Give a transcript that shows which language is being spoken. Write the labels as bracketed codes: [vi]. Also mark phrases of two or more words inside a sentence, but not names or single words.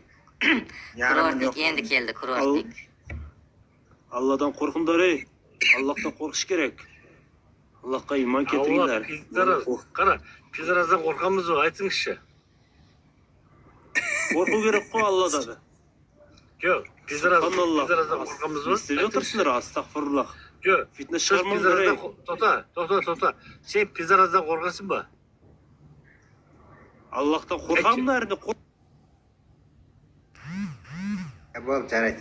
[uz] Kurortnik endi keldi, kurortnik. Allohdan qo'rqinglar, ey. Allohdan qo'rqish kerak. Allohga iymon keltiringlar. Qara, pizrazdan qo'rqamiz-ku, aytingizchi. Qo'rqu kerak-ku Allohdan. [kk] Жоқ, пизараздан Субханаллах. қорқамыз Не ба? істеп жатырсыңдар? Астағфируллах. Жоқ, Фитнес сіз шығармау пизараздан керек. тоқта. Сен пизараздан қорқасың ба? Аллахтан қорқамын әрине. Болды, жарайды.